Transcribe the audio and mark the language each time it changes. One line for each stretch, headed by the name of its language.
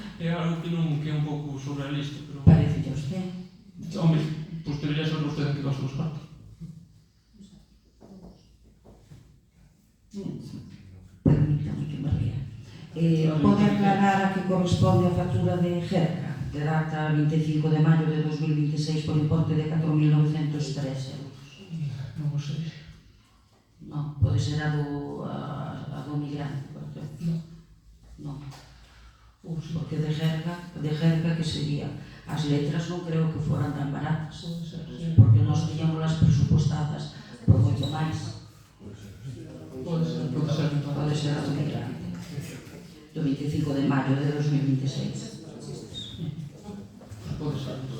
Galician: é algo que é un pouco surrealista, pero...
Spanish: parece a usted. Hombre, pues debería saber
Galician: vostede en que gastou os cartos.
Spanish: Permítame que me ría.
Galician: Pode aclarar a que corresponde a factura de Gerca, de data 25 de maio de 2026 por importe de 4.903 euros. Non o sei. Non, pode ser a do migrante, por exemplo. Non, Ou si, porque de Gerca que sería. As letras non creo que foran tan baratas, pode ser, sí. porque nós tiñámolas presupostadas por moito máis. Pode ser entón. Pode ser a do migrante, do 25 de maio de 2026. Pode ser.